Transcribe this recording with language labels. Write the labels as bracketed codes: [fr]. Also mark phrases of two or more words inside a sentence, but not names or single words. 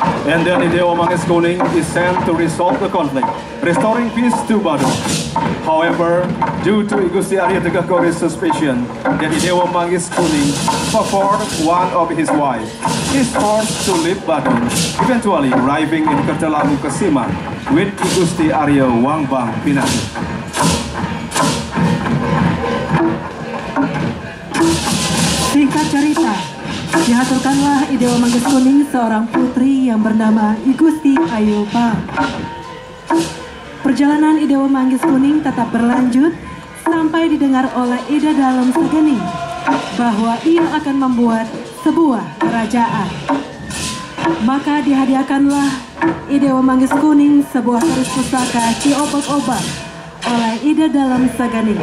[en] And then Idewa Manggis Kuning is sent to resolve the conflict, restoring peace to Badung. However, due to Igusti Arya Tegah Kori's suspicion that Idewa Manggis Kuning favored one of his wives, he is forced to leave Badung, eventually arriving in Kertalagu Kesiman with Igusti Arya Wangbang Pinatu. [id] Singkat cerita, diaturkanlah Idewa Manggis Kuning seorang putri yang bernama Igusti Arya Bang. Perjalanan Idewa Manggis Kuning tetap berlanjut sampai didengar oleh Ida Dalem Segening bahwa ia akan membuat sebuah kerajaan. Maka dihadiahkanlah Idewa Manggis Kuning sebuah keris pusaka Ki Obak-Obak oleh Ida Dalem Segening.